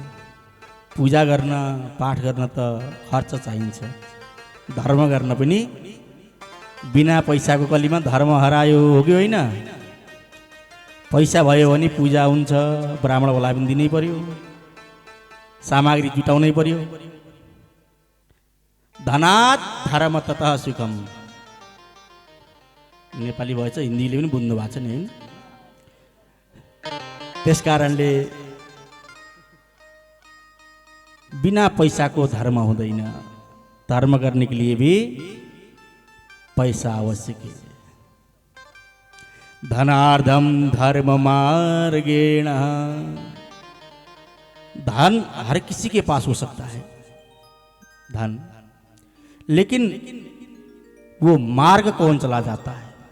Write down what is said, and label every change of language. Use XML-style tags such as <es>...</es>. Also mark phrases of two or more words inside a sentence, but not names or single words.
<ne>पूजा गर्न पाठ गर्न त खर्च चाहिन्छ, धर्म गर्न पनि बिना पैसाको कलीमा धर्म हरायो हो कि होइन? पैसा भयो भने पूजा हुन्छ, ब्राह्मणलाई पनि दिनै पर्यो, सामग्री जुटाउनै पर्यो।</ne> <sa>धनात् धर्म ततः सुखम।</sa> <ne>नेपाली भएछ, हिन्दीले पनि बुझ्नु भएको छ नि होइन? त्यस कारणले बिना पैसाको धर्म हुँदैन।</ne> <hi>धर्म करने के लिए भी पैसा आवश्यक है।</hi> <sa>धनार्धम धर्म मार्गेण।</sa> <hi>धन हर किसी के पास हो सकता है धन, लेकिन वो मार्ग कौन चला जाता है?</hi>